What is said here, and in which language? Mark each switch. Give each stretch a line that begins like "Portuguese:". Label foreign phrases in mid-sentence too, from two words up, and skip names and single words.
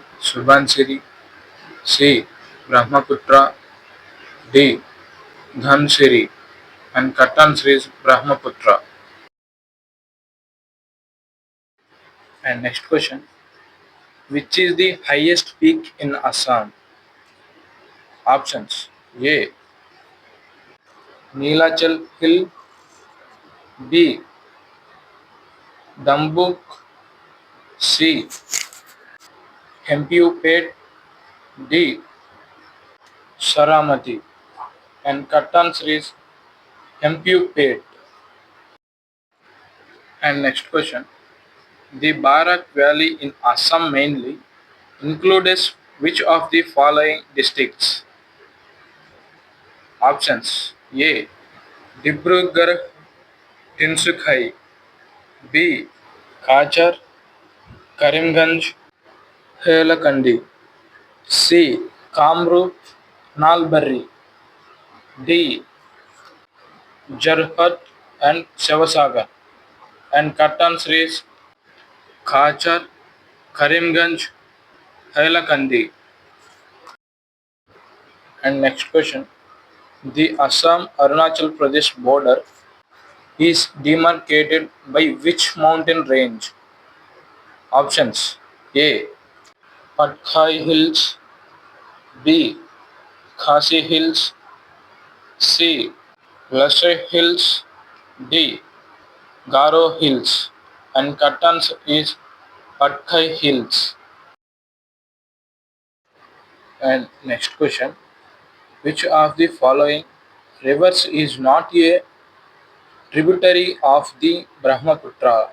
English: Subansiri, C. Brahmaputra, D. Dhansiri, and correct answer is Brahmaputra. And next question: which is the highest peak in Assam? Options: A. Neelachal Hill, B. Dambuk, C. Hempiu Pet, D. Saramati, and correct answer is Hempiu Pet. And next question: the Barak Valley in Assam mainly includes which of the following districts? Options: A. Dibrugarh Tinsukai, B. Kachar, Karimganj, Hailakandi, C. Kamrup, Nalbari, D. Jarhat and Shivasagar, and correct answer is Kachar, Karimganj, Hailakandi. And next question: the Assam Arunachal Pradesh border is demarcated by which mountain range? Options: A. Patkai Hills, B. Khasi Hills, C. Lashe Hills, D. Garo Hills, and correct answer is Patkai Hills. And next question: which of the following rivers is not a tributary of the Brahmaputra?